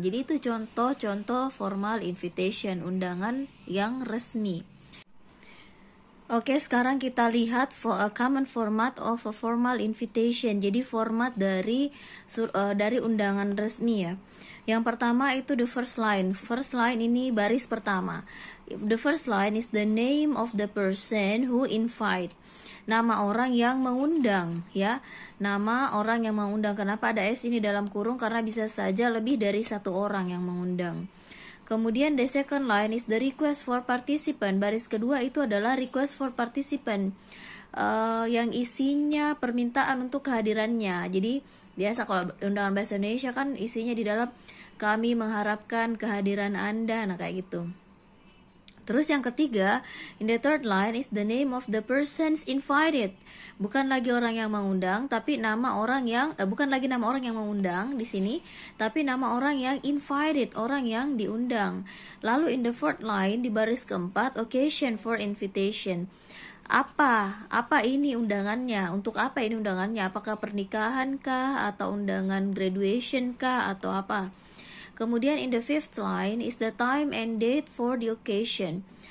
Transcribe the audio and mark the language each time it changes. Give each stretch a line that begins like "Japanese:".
Indonesian: Jadi itu contoh-contoh
English: formal invitation,
Indonesian: undangan yang resmi. Oke, sekarang kita lihat
English: a common format of a formal invitation.
Indonesian: Jadi format dari undangan resmi ya. Yang pertama itu
English: the first line. First line
Indonesian: ini baris pertama.
English: The first line is the name of the person who invite.
Indonesian: Nama orang yang mengundang ya. Nama orang yang mengundang. Kenapa ada S ini dalam kurung? Karena bisa saja lebih dari satu orang yang mengundang. Kemudian
English: the second line is the request for participant.
Indonesian: Baris kedua itu adalah
English: request for participant,
Indonesian: yang isinya permintaan untuk kehadirannya. Jadi biasa kalau undangan bahasa Indonesia kan isinya di dalam kami mengharapkan kehadiran Anda, nah kayak gitu. Terus yang ketiga,
English: in the third line is the name of the persons invited.
Indonesian: Bukan lagi orang yang mengundang, tapi nama orang yang bukan lagi nama orang yang mengundang di sini, tapi nama orang yang invited, orang yang diundang. Lalu
English: in the fourth line
Indonesian: di baris keempat,
English: occasion for invitation.
Indonesian: Apa ini undangannya? Untuk apa ini undangannya? Apakah pernikahan kah atau undangan graduation kah atau apa? Kemudian
English: in the fifth line is the time and date for the occasion.